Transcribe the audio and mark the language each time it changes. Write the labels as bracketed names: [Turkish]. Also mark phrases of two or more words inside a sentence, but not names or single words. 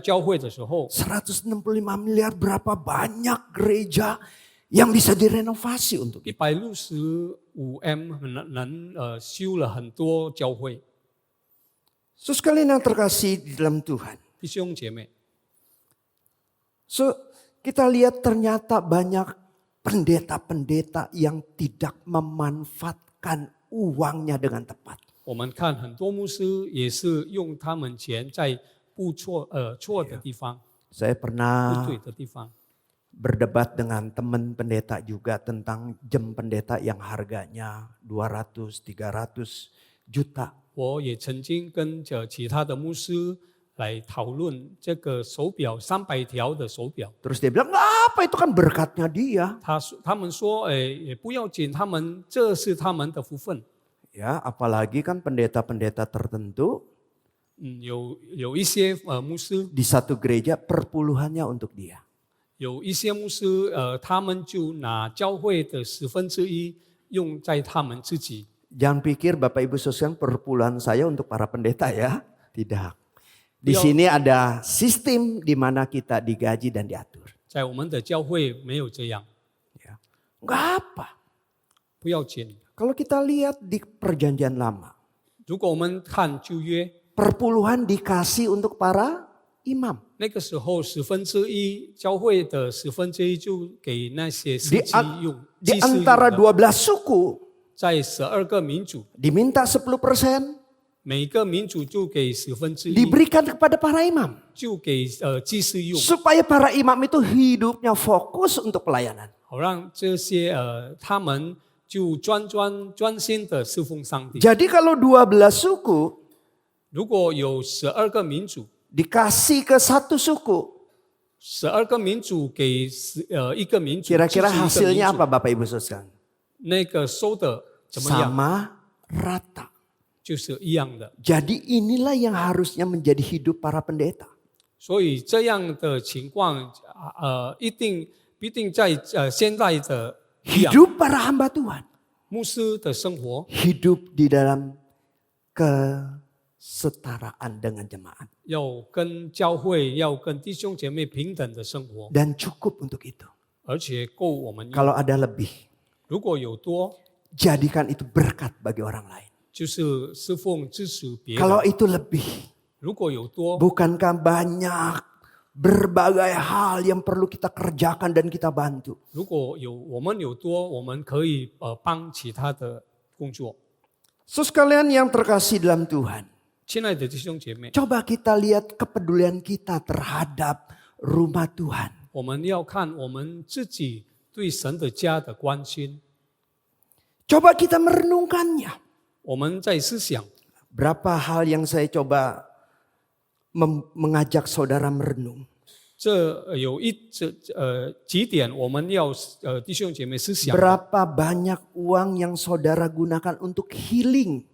[Indonesian] 165 miliar, berapa banyak gereja yang bisa direnovasi untuk kita. [Chinese] 165M 能修了很多教会。 [Indonesian] So sekalian yang terkasih di dalam Tuhan. [Chinese] 弟兄姐妹， [Indonesian] So kita lihat ternyata banyak pendeta-pendeta yang tidak memanfaatkan uangnya dengan tepat. [Chinese] 我们看很多牧师也是用他们钱在不错的地方， [Indonesian] Saya [Chinese] 不 [Indonesian] pernah [Chinese] 对的地方。 [Indonesian] berdebat dengan teman pendeta juga tentang jam pendeta yang harganya 200-300 juta. [Chinese] 我也曾经跟着其他的牧师来讨论这个手表300条的手表。 [Indonesian] Terus dia bilang, nggak apa itu kan berkatnya dia. [Chinese] 他们说，也不要紧，这是他们的福分。 [Indonesian] Ya, apalagi kan pendeta-pendeta tertentu [Chinese] 有一些牧师， [Indonesian] di satu gereja perpuluhannya untuk dia. [Chinese] 有一些牧师，他们就拿教会的1/10用在他们自己。 [Indonesian] Jangan pikir Bapak Ibu sekalian perpuluhan saya untuk para pendeta ya. Tidak. Di sini ada sistem di mana kita digaji dan diatur. [Chinese] 在我们的教会没有这样， [Indonesian] Ya. Nggak apa. [Chinese] 不要紧。 [Indonesian] Kalau kita lihat di perjanjian lama. [Chinese] 如果我们看旧约， [Indonesian] Perpuluhan dikasih untuk para imam. [Chinese] 那个时候1/10教会的1/10就给那些司 [Indonesian] Di, [Chinese] 机用， [Indonesian] di [Chinese] 祭司用 [Indonesian] antara [Chinese] 的。 [Indonesian] 12 suku [Chinese] 在12个民族， [Indonesian] diminta 10% [Chinese] 每个民族就给1/10， [Indonesian] diberikan kepada para imam. [Chinese] 就给祭司用， [Indonesian] Supaya para imam itu hidupnya fokus untuk pelayanan. [Chinese] 好让这些他们就专心的侍奉上帝。 [Indonesian] Jadi kalau 12 suku [Chinese] 如果有12个民族， [Indonesian] dikasih ke satu suku, [Chinese] 12 个民族给一个民族， [Indonesian] kira-kira [Chinese] 支持一个 [Indonesian] hasilnya [Chinese] 民族 [Indonesian] apa Bapak Ibu sekalian? [Chinese] 那个收的怎么样？ [Indonesian] Sama rata. [Chinese] 就是一样的。 [Indonesian] Jadi inilah yang harusnya menjadi hidup para pendeta. [Chinese] 所以这样的情况，必定在现在的一样， [Indonesian] Hidup para hamba Tuhan. [Chinese] 牧师的生活 [Indonesian] Hidup di dalam kesetaraan dengan jemaat. [Chinese] 要跟教会、要跟弟兄姐妹平等的生活， [Indonesian] Dan cukup untuk itu. [Chinese] 而且够我们用。 [Indonesian] Kalau ada lebih, [Chinese] 如果有多， [Indonesian] jadikan itu berkat bagi orang lain. [Chinese] 就是侍奉支持别 [Indonesian] Kalau [Chinese] 人； [Indonesian] itu lebih, [Chinese] 如果有多， [Indonesian] bukankah banyak berbagai hal yang perlu kita kerjakan dan kita bantu. [Chinese] 如果我们有多，我们可以帮其他的工作。 [Indonesian] So sekalian yang terkasih dalam Tuhan, [Chinese] 亲爱的弟兄姐妹， [Indonesian] coba kita lihat kepedulian kita terhadap rumah Tuhan. [Chinese] 我们要看我们自己对神的家的关心。 [Indonesian] Coba kita merenungkannya. [Chinese] 我们在思想， [Indonesian] Berapa hal yang saya coba mengajak saudara merenung. [Chinese] 这有几点，我们要弟兄姐妹思想。 [Indonesian] Berapa banyak uang yang saudara gunakan untuk healing.